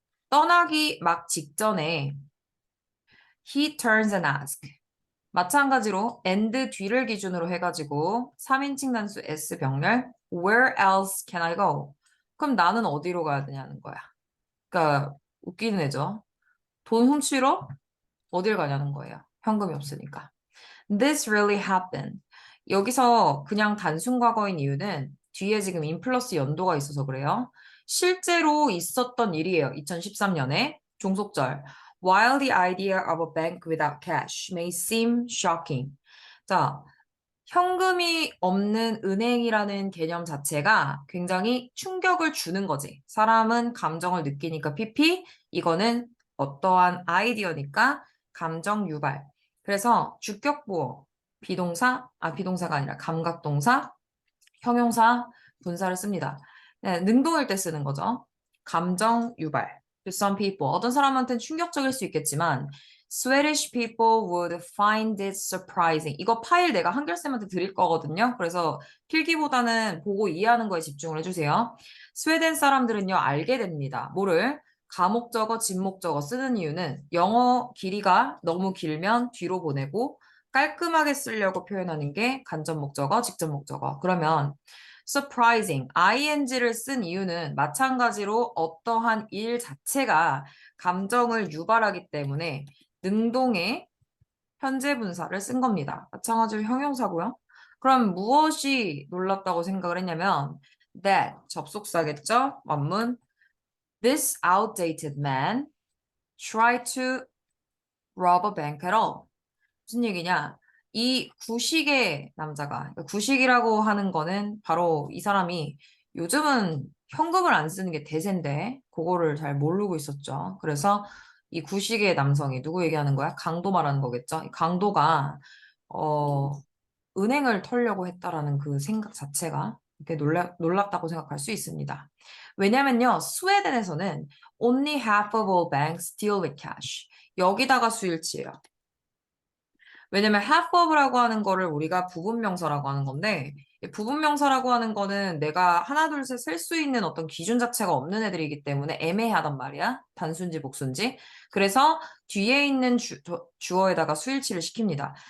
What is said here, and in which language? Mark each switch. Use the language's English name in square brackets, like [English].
[Korean] 떠나기 막 직전에 [English] he turns and asks. [Korean] 마찬가지로 and 뒤를 기준으로 해가지고 3인칭 단수 S 병렬 [English] Where else can I go? [Korean] 그럼 나는 어디로 가야 되냐는 거야. 그러니까 웃기는 애죠. 돈 훔치러 어딜 가냐는 거예요. 현금이 없으니까. [English] This really happened. [Korean] 여기서 그냥 단순 과거인 이유는 뒤에 지금 인 플러스 연도가 있어서 그래요. 실제로 있었던 일이에요. 2013년에 종속절. [English] While the idea of a bank without cash may seem shocking. [Korean] 자, 현금이 없는 은행이라는 개념 자체가 굉장히 충격을 주는 거지. 사람은 감정을 느끼니까 PP, 이거는 어떠한 아이디어니까 감정 유발. 그래서 주격보어, 비동사가 아니라 감각동사, 형용사, 분사를 씁니다. 네, 능동일 때 쓰는 거죠. 감정 유발. [English] To some people. [Korean] 어떤 사람한테는 충격적일 수 있겠지만 [English] Swedish people would find it surprising. [Korean] 이거 파일 내가 한결쌤한테 드릴 거거든요. 그래서 필기보다는 보고 이해하는 거에 집중을 해주세요. 스웨덴 사람들은요, 알게 됩니다. 뭐를? 가목적어, 진목적어 쓰는 이유는 영어 길이가 너무 길면 뒤로 보내고 깔끔하게 쓰려고 표현하는 게 간접 목적어, 직접 목적어. 그러면 surprising, ing를 쓴 이유는 마찬가지로 어떠한 일 자체가 감정을 유발하기 때문에 능동의 현재 분사를 쓴 겁니다. 마찬가지로 형용사고요. 그럼 무엇이 놀랍다고 생각을 했냐면 that 접속사겠죠? [English] 원문 This outdated man tried to rob a bank at all. [Korean] 무슨 얘기냐? 이 구식의 남자가, 그러니까 구식이라고 하는 거는 바로 이 사람이 요즘은 현금을 안 쓰는 게 대세인데, 그거를 잘 모르고 있었죠. 그래서 이 구식의 남성이 누구 얘기하는 거야? 강도 말하는 거겠죠? 이 강도가, 어, 은행을 털려고 했다라는 그 생각 자체가 이렇게 놀랍다고 생각할 수 있습니다. 왜냐면요, 스웨덴에서는 [English] only half of all banks deal with cash. [Korean] 여기다가 수일치예요. 왜냐면 half of라고 하는 거를 우리가 부분명사라고 하는 건데, 이 부분명사라고 하는 거는 내가 하나, 둘, 셋 셀 수 있는 어떤 기준 자체가 없는 애들이기 때문에 애매하단 말이야. 단순지, 복순지. 그래서 뒤에 있는 주어에다가 수일치를 시킵니다.